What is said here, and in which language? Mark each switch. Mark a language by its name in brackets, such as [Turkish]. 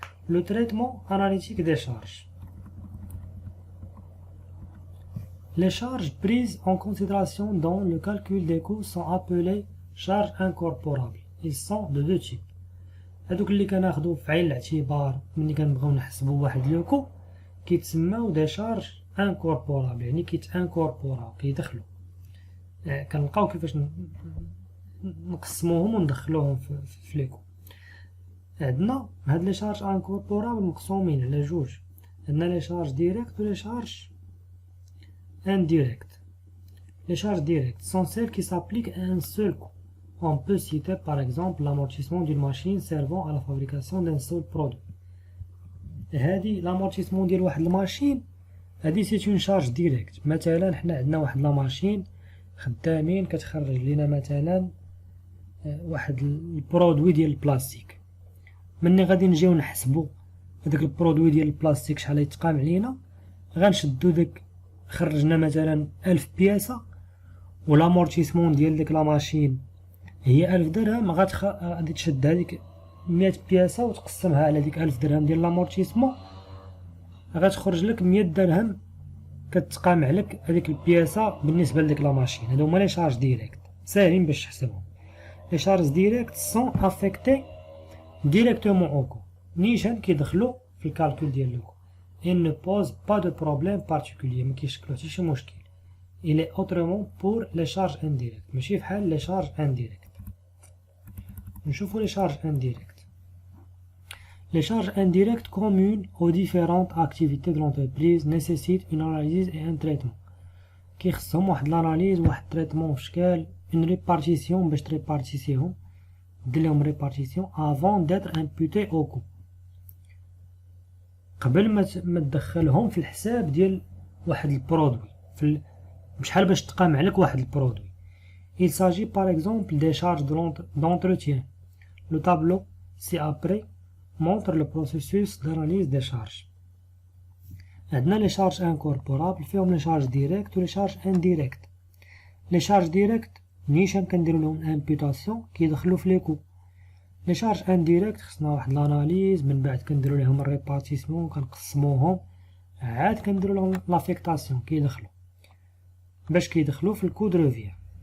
[French] Le traitement analytique des charges. Les charges prises en considération dans le calcul des coûts sont appelées charges incorporables. Ils sont de 2 types. [Arabic] هادوك اللي كناخدو في عين الاعتبار ملي كنبغيو نحسبو واحد لو كو كيتسماو دي شارج انكوربورابل, يعني كيتانكوربوراو كيدخلو. كنلقاو كيفاش نقسموهم وندخلوهم في ليكو. عندنا هاد لي شارج انكوربورابل مقسومين على جوج. عندنا لي شارج ديريكت و لي شارج انديريكت. [French] Les charges directes sont celles qui s'appliquent à un seul coût. On peut citer par exemple l'amortissement d'une machine servant à la fabrication d'un seul produit. [Arabic] هادي l'amortissement ديال واحد الماشين هادي سي اون شارج ديريكت. مثلا حنا عندنا واحد لا ماشين خدامين كتخرج لينا مثلا واحد البرودوي ديال البلاستيك. مني غادي نجيو نحسبو هذاك البرودوي ديال البلاستيك شحال يتقام علينا, غنشدو داك خرجنا مثلا 1000 بياسة والامورتيسمون ديال ديك لا ماشين هي 1000 درهم. غادي تشد هذيك 100 بياسة وتقسمها على ديك 1000 درهم ديال لامورتيسمون, غتخرج لك 100 درهم كتقام عليك هذيك البياسة بالنسبة لديك لا ماشين. هادو هما لي شارج ديريكت ساهلين باش تحسبهم. لي شارج ديريكت سون افيكتي ديريكتومون او كو, نيشان كيدخلو في الكالكول ديال لو كو. [French] Il ne pose pas de problème particulier, [Arabic] ما كيشكلو حتى شي مشكل. [French] il est autrement pour les charges indirectes. [Arabic] ماشي بحال [French] les charges indirectes. نشوفوا les charges indirectes. Les charges indirectes communes aux différentes activités de l'entreprise nécessitent une analyse et un traitement. [Arabic] كيخصهم واحد l'analyse واحد traitement في شكال une répartition باش تريبارتيسيهم دير لهم répartition [French] avant d'être imputé au coût. [Arabic] قبل ما تدخلهم في الحساب ديال واحد البرودوي بشحال باش تقام عليك واحد البرودوي. [French] Il s'agit par exemple des charges d'entretien. Le tableau ci-après montre le processus d'analyse des charges. [Arabic] عندنا les charges incorporables فيهم les charges directes و les charges indirectes. Les charges directes نيشان كنديرو لهم imputation كيدخلو في لي كو. les charges indirectes خصنا واحد l'analyse من بعد كنديرو لهم الريبارتيسيون كنقسموهم عاد كنديرو لهم لافيكتاسيون كيدخلو باش كيدخلو في الكود روفيا.